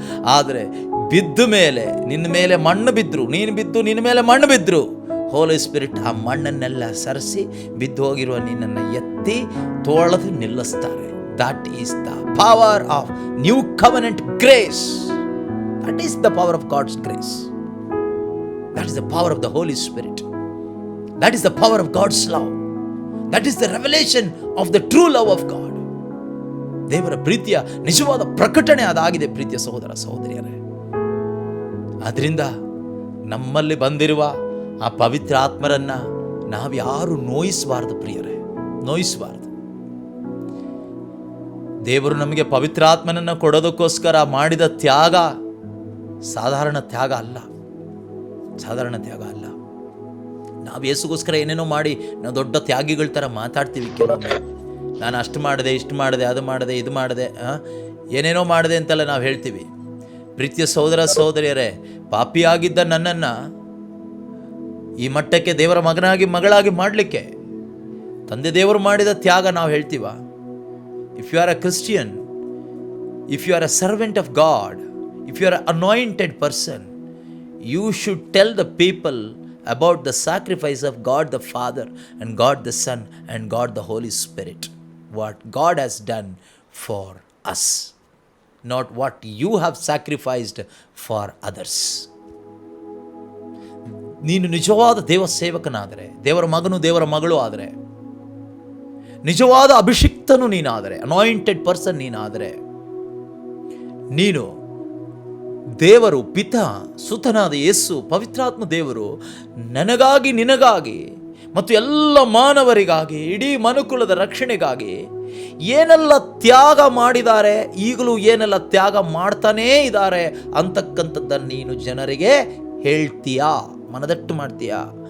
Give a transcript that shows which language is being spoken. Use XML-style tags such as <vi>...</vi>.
<kn>ಆದರೆ ಬಿದ್ದ ಮೇಲೆ, ನಿನ್ನ ಮೇಲೆ ಮಣ್ಣು ಬಿದ್ದರು, ನೀನು ಬಿದ್ದು ನಿನ್ನ ಮೇಲೆ ಮಣ್ಣು ಬಿದ್ದರು, ಹೋಲಿ ಸ್ಪಿರಿಟ್ ಆ ಮಣ್ಣನ್ನೆಲ್ಲ ಸರಿಸಿ ಬಿದ್ದು ಹೋಗಿರುವ ನಿನ್ನನ್ನು ಎತ್ತಿ ತೋಳದು ನಿಲ್ಲಿಸ್ತಾರೆ.</kn> <en>That is the power of new covenant grace. That is the power of God's grace. That is the power of the Holy Spirit. That is the power of God's love. That is the revelation of the true love of God.</en> <kn>ದೇವರ ಪ್ರೀತಿಯ ನಿಜವಾದ ಪ್ರಕಟಣೆ ಅದಾಗಿದೆ ಪ್ರೀತಿಯ ಸಹೋದರ ಸಹೋದರಿಯರೇ. ಆದ್ರಿಂದ ನಮ್ಮಲ್ಲಿ ಬಂದಿರುವ ಆ ಪವಿತ್ರ ಆತ್ಮರನ್ನ ನಾವ್ಯಾರು ನೋಯಿಸಬಾರದು ಪ್ರಿಯರೇ, ನೋಯಿಸಬಾರದು. ದೇವರು ನಮಗೆ ಪವಿತ್ರ ಆತ್ಮನನ್ನು ಕೊಡೋದಕ್ಕೋಸ್ಕರ ಮಾಡಿದ ತ್ಯಾಗ ಸಾಧಾರಣ ತ್ಯಾಗ ಅಲ್ಲ, ಸಾಧಾರಣ ತ್ಯಾಗ ಅಲ್ಲ. ನಾವು ಯೇಸುಗೋಸ್ಕರ ಏನೇನೋ ಮಾಡಿ ನಾವು ದೊಡ್ಡ ತ್ಯಾಗಿಗಳ ಥರ ಮಾತಾಡ್ತೀವಿ ಕೆಲವೊಮ್ಮೆ. ನಾನು ಅಷ್ಟು ಮಾಡಿದೆ, ಇಷ್ಟು ಮಾಡಿದೆ, ಅದು ಮಾಡಿದೆ, ಇದು ಮಾಡಿದೆ, ಏನೇನೋ ಮಾಡಿದೆ ಅಂತೆಲ್ಲ ನಾವು ಹೇಳ್ತೀವಿ. ಪ್ರೀತಿಯ ಸಹೋದರ ಸಹೋದರಿಯರೇ, ಪಾಪಿಯಾಗಿದ್ದ ನನ್ನನ್ನು ಈ ಮಟ್ಟಕ್ಕೆ ದೇವರ ಮಗನಾಗಿ ಮಗಳಾಗಿ ಮಾಡಲಿಕ್ಕೆ ತಂದೆ ದೇವರು ಮಾಡಿದ ತ್ಯಾಗ ನಾವು ಹೇಳ್ತೀವ?</kn> <en>If you are a Christian, if you are a servant of God, if you are a anointed person, you should tell the people about the sacrifice of God the Father and God the Son and God the Holy Spirit. What God has done for us, not what you have sacrificed for others.</en> <kn>ನೀನು ನಿಜವಾದ ದೇವ ಸೇವಕನಾದರೆ, ದೇವರ ಮಗನು ದೇವರ ಮಗಳು ಆದರೆ, ನಿಜವಾದ ಅಭಿಷಿಕ್ತನು ನೀನಾದರೆ, anointed person ನೀನಾದರೆ, ನೀನು ದೇವರು ಪಿತಾ ಸುತನಾದ ಯೇಸು ಪವಿತ್ರಾತ್ಮ ದೇವರು ನನಗಾಗಿ ನಿನಗಾಗಿ ಮತ್ತು ಎಲ್ಲ ಮಾನವರಿಗಾಗಿ ಇಡೀ ಮನುಕುಲದ ರಕ್ಷಣೆಗಾಗಿ ಏನೆಲ್ಲ ತ್ಯಾಗ ಮಾಡಿದ್ದಾರೆ, ಈಗಲೂ ಏನೆಲ್ಲ ತ್ಯಾಗ ಮಾಡ್ತಾನೇ ಇದ್ದಾರೆ ಅಂತಕ್ಕಂಥದ್ದನ್ನು ನೀನು ಜನರಿಗೆ ಹೇಳ್ತೀಯಾ, ಮನದಟ್ಟು ಮಾಡ್ತೀಯಾ?</kn>